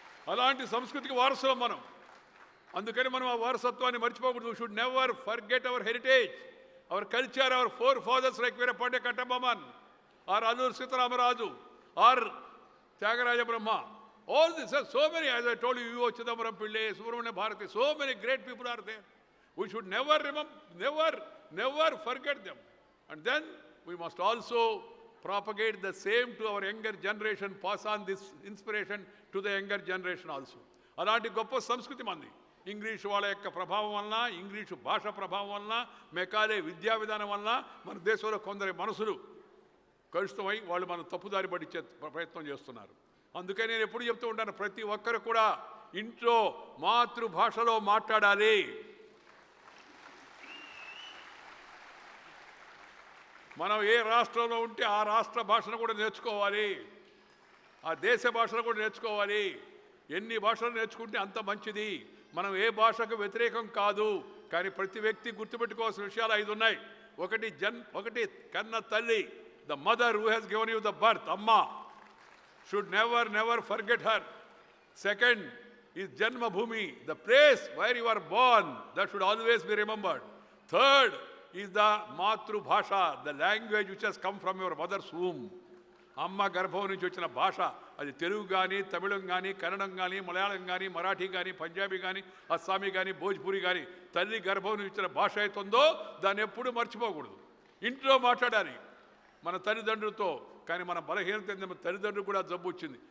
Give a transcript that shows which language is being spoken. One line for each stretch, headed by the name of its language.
Telugu: అలాంటి సంస్కృతికి వారసులం మనం. అందుకని మనం ఆ వారసత్వాన్ని మర్చిపోకూడదు.
English: Should never forget our heritage, our culture, our forefathers like Veerapandiya Kattabomman, or Alluri Sitaramaraju, or Tyagaraja Brahma. All this, so many, as I told you, U. Chidambaram Pillai, Subramanya Bharati, so many great people are there. We should never remember, never forget them. And then we must also propagate the same to our younger generation, pass on this inspiration to the younger generation also.
Telugu: అలాంటి గొప్ప సంస్కృతి మంది. English వాళ్ళ యొక్క ప్రభావం వలన, English భాష ప్రభావం వలన, మెకాలే విద్యా విధానం వలన మన దేశంలో కొందరి మనసులు కలుషితమై వాళ్ళు మనం తప్పుదారి పట్టించే ప్రయత్నం చేస్తున్నారు. అందుకని నేను ఎప్పుడు చెప్తూ ఉంటాను, ప్రతి ఒక్కరు కూడా ఇంట్లో మాతృభాషలో మాట్లాడాలి. మనం ఏ రాష్ట్రంలో ఉంటే ఆ రాష్ట్ర భాషను కూడా నేర్చుకోవాలి, ఆ దేశ భాషను కూడా నేర్చుకోవాలి. ఎన్ని భాషలు నేర్చుకుంటే అంత మంచిది. మనం ఏ భాషకు వ్యతిరేకం కాదు, కానీ ప్రతి వ్యక్తి గుర్తుపెట్టుకోవాల్సిన విషయాలు 5 ఉన్నాయి. ఒకటి కన్న తల్లి,
English: The mother who has given you the birth, అమ్మ. Should never forget her. Second is Janma Bhumi, the place where you are born, that should always be remembered. Third is the Matru Bhasha, the language which has come from your mother's womb.
Telugu: అమ్మ గర్భం నుంచి వచ్చిన భాష, అది తెలుగు కానీ, తమిళం కానీ, కన్నడం కానీ, మలయాళం కానీ, మరాఠీ కానీ, పంజాబీ కానీ, అస్సామీ కానీ, భోజ్పురి కానీ, తల్లి గర్భం నుంచి వచ్చిన భాష అవుతుందో దాన్ని ఎప్పుడూ మర్చిపోకూడదు. ఇంట్లో మాట్లాడాలి మన తల్లిదండ్రులతో. కానీ మన బలహీనత ఏంటంటే తల్లిదండ్రులు కూడా జబ్బు వచ్చింది.